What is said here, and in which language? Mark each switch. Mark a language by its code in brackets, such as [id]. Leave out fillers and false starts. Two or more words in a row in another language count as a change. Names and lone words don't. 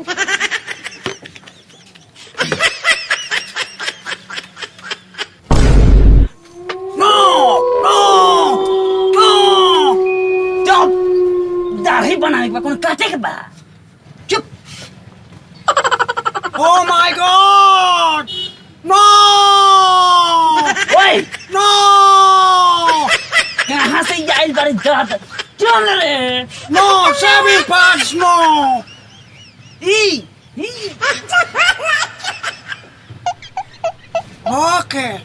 [bho] नो चुप, दाढ़ी बनाने के बा कौन काटे के बा। चुप। [en] Oh my God, no ओए [bho] नो, कहाँ से आइल बारे जात। चल रे। [en] No shaving parts, no. ई [bho] ओके